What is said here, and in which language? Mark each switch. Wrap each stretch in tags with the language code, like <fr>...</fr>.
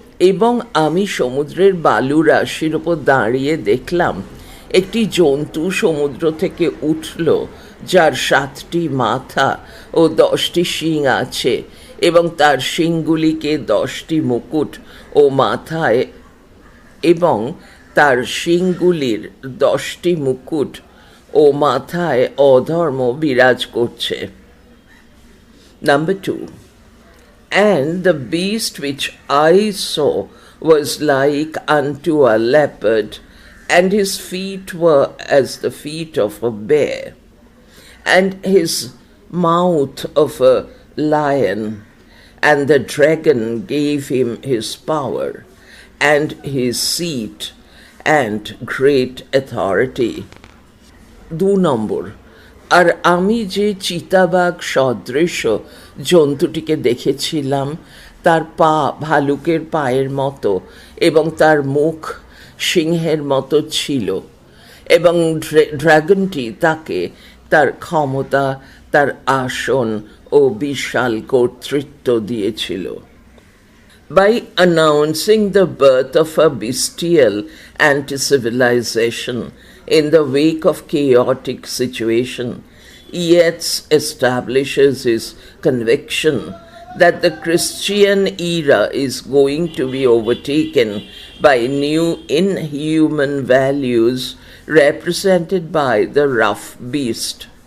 <bn>এবং আমি সমুদ্রের বালু রাশির ওপর দাঁড়িয়ে দেখলাম একটি জন্তু সমুদ্র থেকে উঠল, যার 7টি মাথা ও 10টি শিং আছে, এবং তার শিংগুলিকে 10টি মুকুট ও মাথায়, এবং তার শিংগুলির 10টি মুকুট ও মাথায় অধর্ম বিরাজ করছে।</bn> <en>Number 2. And the beast which I saw was like unto a leopard, and his feet were as the feet of a bear, and his mouth of a lion, and the dragon gave him his power, and his seat, and great authority.</en> <bn>2 নম্বর। আর আমি যে চিতাবাঘ সদৃশ জন্তুটিকে দেখেছিলাম, তার পা ভালুকের পায়ের মতো, এবং তার মুখ সিংহের মতো ছিল, এবং ড্রাগনটি তাকে তার ক্ষমতা, তার আসন ও বিশাল কর্তৃত্ব দিয়েছিল।</bn> <en>By announcing the birth of a bestial anti-civilization in the wake of chaotic situation, Yeats establishes his conviction that the Christian era is going to be overtaken by new inhuman values represented by the rough beast.</en>